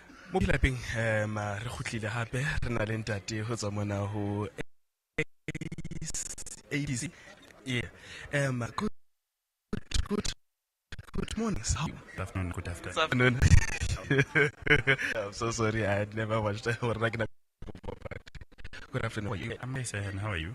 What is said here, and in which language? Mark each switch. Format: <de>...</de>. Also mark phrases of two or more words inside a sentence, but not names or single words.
<st>mo dilapeng re khutlile hape re na le ntate ho tswa mona ho ADC.</st> <en>Yeah. Good morning. Good afternoon. Good Good afternoon. I'm so sorry, I had never watched Good afternoon. I'm nice, and how are you?</en>